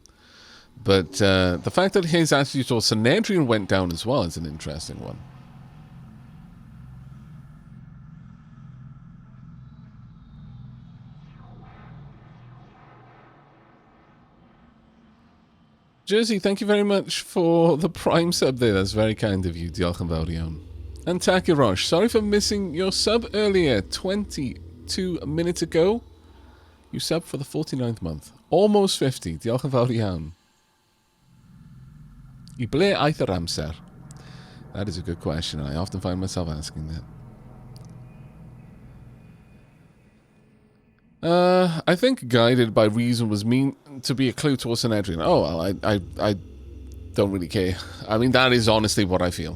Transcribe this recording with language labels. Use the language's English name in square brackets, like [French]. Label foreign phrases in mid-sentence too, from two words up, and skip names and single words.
[English] But the fact that his attitude towards Synedrian went down as well is an interesting one. Jersey, thank you very much for the Prime sub there. That's very kind of you. [Welsh] Diolch yn fawr iawn. [English] And Takirosh, sorry for missing your sub earlier. 22 minutes ago. You subbed for the 49th month. Almost 50. [Welsh] Diolch yn fawr iawn. I ble aeth yr amser? [English] That is a good question. I often find myself asking that. I think guided by reason was mean to be a clue towards Synedrian. Oh, well, I don't really care. I mean, that is honestly what I feel.